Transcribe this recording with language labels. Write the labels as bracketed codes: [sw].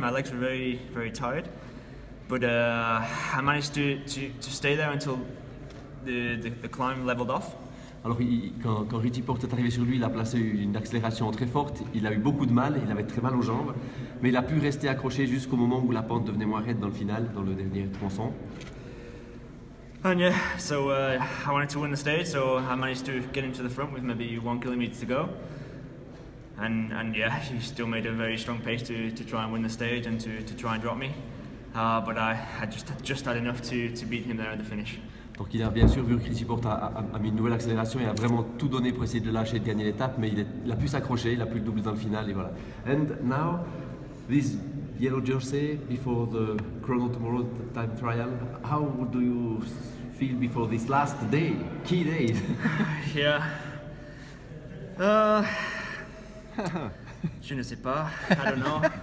[en] My legs were very tired, but I managed to stay there until the climb leveled off. [fr] Alors quand Richie Porte est arrivé sur lui, il a placé une accélération très forte, il a eu beaucoup de mal, il avait très mal aux jambes, mais il a pu rester accroché jusqu'au moment où la pente devenait moins raide dans le final, dans le dernier tronçon. [en] And yeah, so I wanted to win the stage, so I managed to get him to the front with maybe 1 kilometer to go. And yeah, he still made a very strong pace to try and win the stage and to try and drop me. But I just had enough to beat him there at the finish. [fr] Donc il a bien sûr vu que Richie Porte a mis une nouvelle accélération et a vraiment tout donné pour essayer de le lâcher et de gagner l'étape, mais il a pu s'accrocher, il a pu le doubler dans le final et voilà. [en] And now, this yellow jersey before the chrono tomorrow time trial, how do you feel before this last day, key day? Yeah. [fr] Je ne sais pas. [en] I don't know.